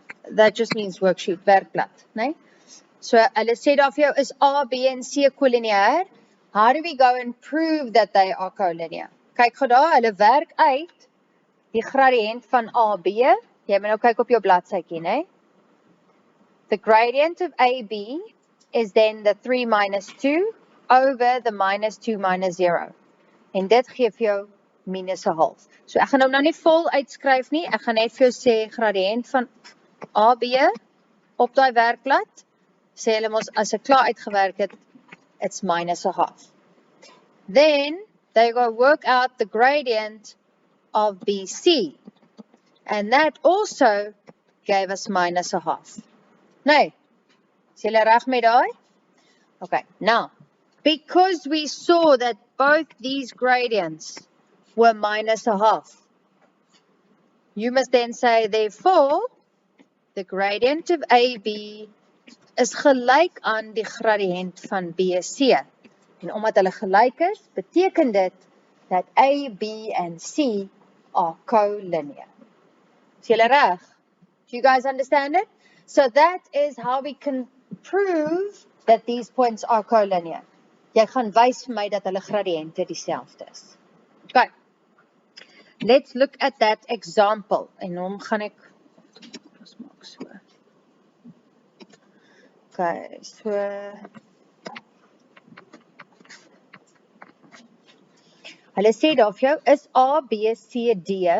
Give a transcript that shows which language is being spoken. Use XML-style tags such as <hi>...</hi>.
<en>That just means worksheet,</en> <af>werkblad, né? So, hulle sê daar vir jou, is A, B, en C collinear?</af> <en>How do we go and prove that they are collinear?</en> <af>Kyk gou daar, hulle werk uit die gradient van AB. Jy moet nou kyk op jou bladsytjie, né?</af> <en>The gradient of AB is then the 3 minus 2 over the minus 2 minus 0.</en> <af>En dit gee vir jou minus 'n half. So ek gaan nou nie vol uitskryf nie, ek gaan net vir jou sê gradient van AB op daai werkblad, sê hulle mos as ek klaar uitgewerk het, it's minus 'n half.</af> <en>Then they go work out the gradient of BC. And that also gave us</en> <af>minus 'n half. Nee. Is julle reg met daai?</af> <en>Okay, now, because we saw that both these gradients were minus 'n half, you must then say, therefore, the gradient of AB is</en> <af>gelyk aan die</af> <en>gradient van BC.</en> <af>En omdat hulle gelyk is, beteken dit dat A, B,</af> <en>and C are collinear.</en> <af>Is julle reg?</af> <en>Do you guys understand it? So that is how we can prove that these points are collinear.</en> <af>Jy gaan wys vir my dat hulle gradiënte dieselfde is.</af> <en>Okay. Let's look at that example.</en> <af>En hom gaan ek maak so. Okay, so hulle sê daar vir jou is A, B, C, D.</af>